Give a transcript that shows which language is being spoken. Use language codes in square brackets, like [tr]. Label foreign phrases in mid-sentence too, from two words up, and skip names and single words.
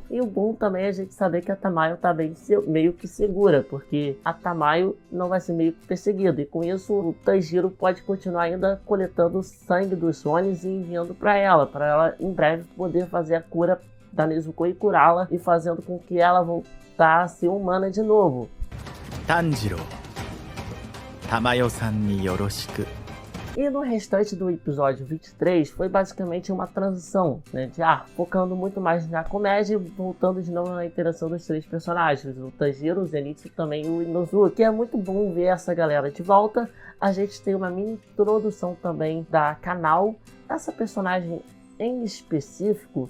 [pt] E o bom também é a gente saber que a Tamayo tá bem meio que segura, porque a Tamayo não vai ser meio que perseguida. E com isso o Tanjiro pode continuar ainda coletando o sangue dos Onis e enviando para ela em breve poder fazer a cura da Nezuko e curá-la e fazendo com que ela voltar a ser humana de novo. [ja] 炭治郎、珠世さんによろしく. [pt] E no restante do episódio 23 foi basicamente uma transição, né, focando muito mais na comédia e voltando de novo na interação dos três personagens, o Tanjiro, o Zenitsu e também o Inosuke, que é muito bom ver essa galera de volta. A gente tem uma mini introdução também da Kanao, essa personagem em específico.